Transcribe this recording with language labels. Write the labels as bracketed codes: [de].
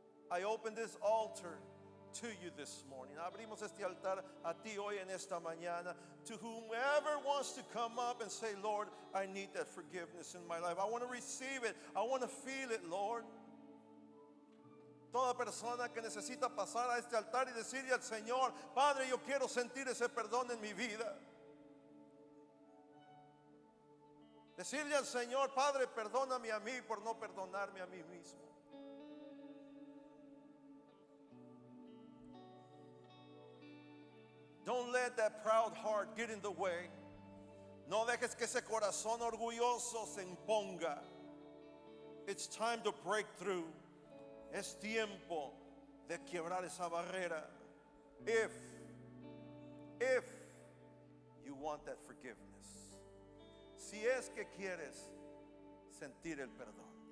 [en] I open this altar to you this morning. [es] Abrimos este altar a ti hoy en esta mañana. [en] To whomever wants to come up and say, Lord, I need that forgiveness in my life. I want to receive it. I want to feel it, Lord. [es] Toda persona que necesita pasar a este altar y decirle al Señor, Padre, yo quiero sentir ese perdón en mi vida. Decirle al Señor, Padre, perdóname a mí por no perdonarme a mí mismo. [en] Don't let that proud heart get in the way. [es] No dejes que ese corazón orgulloso se imponga. [en] It's time to break through. [es] Es tiempo de quebrar esa barrera. [en] If you want that forgiveness. [es] Si es que quieres sentir el perdón.